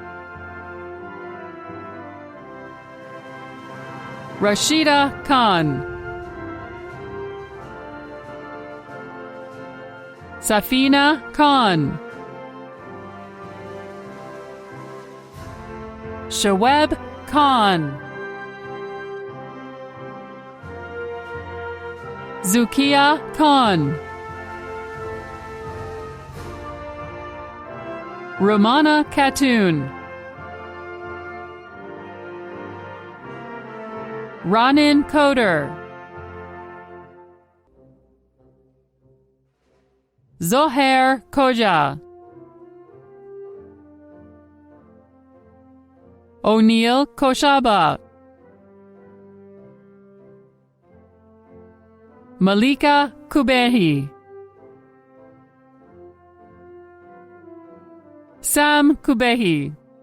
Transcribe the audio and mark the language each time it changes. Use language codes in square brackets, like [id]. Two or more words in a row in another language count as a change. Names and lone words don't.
[en] Rashida Khan, Safina Khan, Shaweb Khan, Zukia Khan, Romana Khatun, Ranin Koder, Zohair Koja, O'Neill Koshaba, Malika Kubehi, Sam Kubehi,